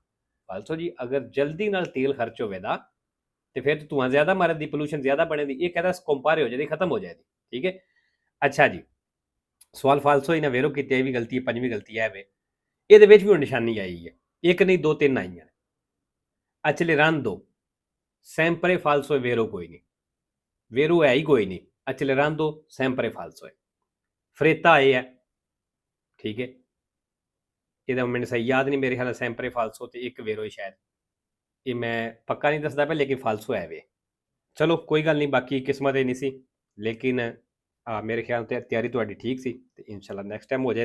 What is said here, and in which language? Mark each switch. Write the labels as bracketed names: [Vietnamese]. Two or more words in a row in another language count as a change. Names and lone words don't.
[Punjabi] ਫਾਲਸੋ ਜੀ, ਅਗਰ ਜਲਦੀ ਨਾਲ ਤੇਲ ਖਰਚ ਹੋਵੇਗਾ ਤੇ ਫਿਰ ਧੂਆਂ ਜ਼ਿਆਦਾ ਮਾਰਦੀ, ਪੋਲੂਸ਼ਨ ਜ਼ਿਆਦਾ ਬਣੇਦੀ, ਇਹ ਕਹਿੰਦਾ ਸਕੰਪਾਰੇ ਹੋ ਜਾਂਦੀ, ਖਤਮ ਹੋ ਜਾਂਦੀ। ਠੀਕ ਹੈ। ਅੱਛਾ ਜੀ, ਸਵਾਲ ਫਾਲਸੋ ਇਹਨਾਂ ਵੇਰੋ ਕੀਤੀ, ਇਹ ਵੀ ਗਲਤੀ ਹੈ, ਪੰਜਵੀਂ ਗਲਤੀ ਹੈ ਵੇ, ਇਹਦੇ ਵਿੱਚ ਵੀ ਹੁਣ ਨਿਸ਼ਾਨੀ ਆਈ ਹੈ, ਇੱਕ ਨਹੀਂ ਦੋ ਤਿੰਨ ਆਈਆਂ ਨੇ। [Italian] accelerando sempre falso [Punjabi] ਹੈ, vero ਕੋਈ ਨਹੀਂ, vero ਹੈ ਹੀ ਕੋਈ ਨਹੀਂ, [Italian] accelerando sempre falso ਹੈ। [Punjabi] fretta ਇਹ ਹੈ। ਠੀਕ ਹੈ, ਇਹਦਾ ਮੈਨੂੰ ਸਹੀ ਯਾਦ ਨਹੀਂ, ਮੇਰੇ ਖਿਆਲ [Italian] sempre falso [Punjabi] ਤੇ ਇੱਕ vero ਹੈ ਸ਼ਾਇਦ, ਇਹ ਮੈਂ ਪੱਕਾ ਨਹੀਂ ਦੱਸਦਾ ਪਿਆ, ਲੇਕਿਨ ਫਾਲਸੋ ਹੈ ਵੇ। ਚਲੋ ਕੋਈ ਗੱਲ ਨਹੀਂ, ਬਾਕੀ ਕਿਸਮਤ ਇਹ ਨਹੀਂ ਸੀ, ਲੇਕਿਨ ਮੇਰੇ ਖਿਆਲ ਤੇ ਤਿਆਰੀ ਤੁਹਾਡੀ ਠੀਕ ਸੀ ਤੇ ਇਨਸ਼ਾਅੱਲਾ [English] next time [Punjabi] ਹੋ ਜਾਏਗਾ।